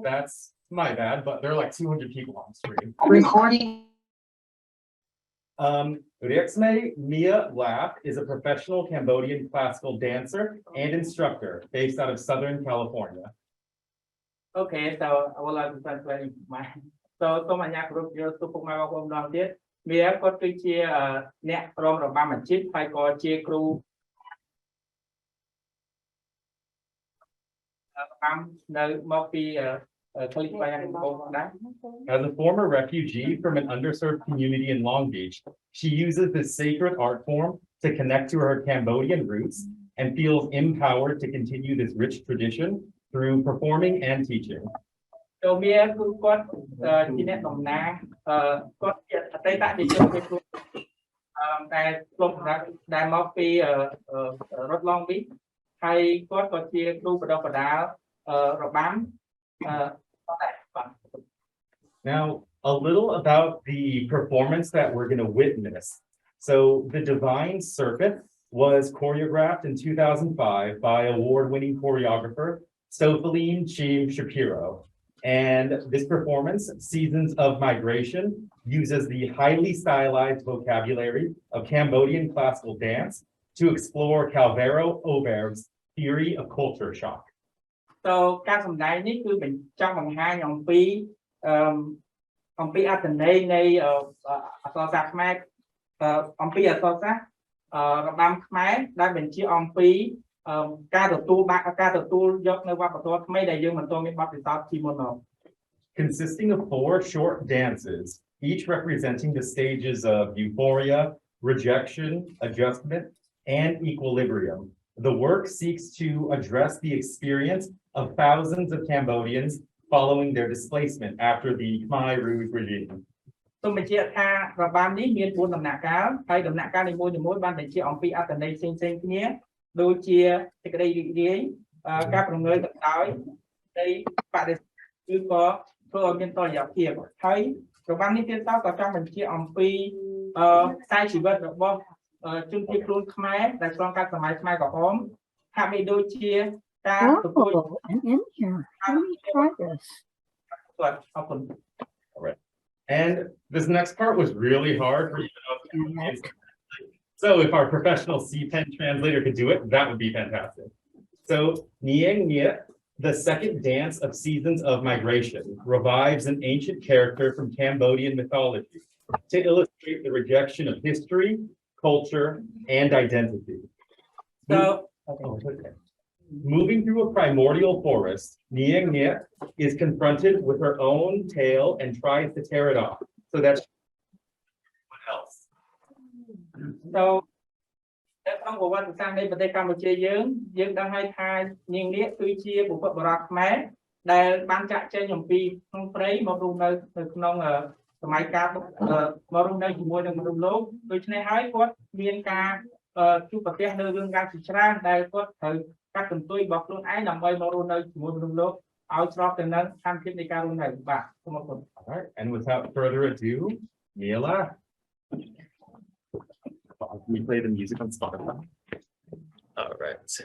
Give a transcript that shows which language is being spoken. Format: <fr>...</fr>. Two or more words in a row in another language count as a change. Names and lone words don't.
<en>That's my bad, but there are like 200 people on screen. Recording. Riexme Mia Lap is a professional Cambodian classical dancer and instructor based out of Southern California. Okay, so I would like to translate my.</en> <km>So សូមអាជ្ញាគោរពយកទុកពុកម៉ែបងប្អូនម្ដងទៀតវាគាត់គឺជាអ្នករងរបាំអាជីពហើយក៏ជាគ្រូរបាំនៅមកពីក្លីបយ៉ាងបងប្អូនដែរ</km> <en>As a former refugee from an underserved community in Long Beach, she uses this sacred art form to connect to her Cambodian roots and feels empowered to continue this rich tradition through performing and teaching.</en> <km>ចូលវាគឺគាត់ជាអ្នកតំណាងគាត់ជាអតីតជាជនមួយខ្លួនតែឆ្លងដែលមកពីរដ្ឋ Long Beach ហើយគាត់ក៏ជាគ្រូបណ្ដុះបណ្ដាលរបាំ</km> <en>Now, a little about the performance that we're going to witness. So, the Divine Circuit was choreographed in 2005 by award-winning choreographer Sofaline Chim Shapiro. And this performance, Seasons of Migration, uses the highly stylized vocabulary of Cambodian classical dance to explore Calvero Oberg's theory of culture shock.</en> <km>So ការសម្ដែងនេះគឺចង់បង្ហាញអំពីអត្ថន័យនៃអក្សរសាស្ត្រខ្មែរអំពីអក្សរសាស្ត្ររបាំខ្មែរដែលបញ្ជាក់អំពីការទទួលយកនៅវប្បធម៌ថ្មីដែលយើងមិនទាន់មានបទពិសោធន៍ពីមុនមក</km> <en>Consisting of 4 short dances, each representing the stages of euphoria, rejection, adjustment, and equilibrium. The work seeks to address the experience of thousands of Cambodians following their displacement after the Khmer Rouge regime.</en> <km>សូមបញ្ជាក់ថារបាំនេះមាន4ដំណាក់កាលហើយដំណាក់កាលនីមួយៗបានបញ្ជាក់អំពីអត្ថន័យផ្សេងៗគ្នាដូចជាសេចក្តីរីករាយការប្រងើយទៅដោយនៃបរិស្ថានឬក៏ធ្វើឲ្យមានតុល្យភាពហើយរបាំនេះទៀតតក៏ចង់បញ្ជាក់អំពីខ្សែជីវិតរបស់ជនជាតិខ្លួនខ្មែរដែលឆ្លងកាត់សម័យខ្មែរក្រហមហាក់បីដូចជាការទទួល</km> <en>I'm in here. Let me try this. All right. And this next part was really hard for you to know. So if our professional C-Pen translator could do it, that would be fantastic. So Nieng Nye, the second dance of Seasons of Migration, revives an ancient character from Cambodian mythology to illustrate the rejection of history, culture, and identity. Moving through a primordial forest, Nieng Nye is confronted with her own tail and tries to tear it off. So that's what else?</en> <km>So ក្នុងប្រវត្តិសាស្ត្រនៃប្រទេសកម្ពុជាយើងដឹងហើយថានាងនាគគឺជាបុព្វបុរសខ្មែរដែលបានចាក់ចេញអំពីក្នុងព្រៃមករស់នៅក្នុងសម័យកាលមករស់នៅជាមួយនឹងមនុស្សលោកដូច្នេះហើយគាត់មានការជួបប្រទះនៅរឿងរ៉ាវជាច្រើនដែលគាត់ត្រូវកាត់បន្ទុយរបស់ខ្លួនឯងដើម្បីមករស់នៅជាមួយមនុស្សលោកឲ្យស្របទៅនឹងស្ថានភាពនៃការរស់នៅបាទសូមអរគុណ</km> <en>Alright, and without further ado, Mila. Can we play the music on Spotify? All right.</en>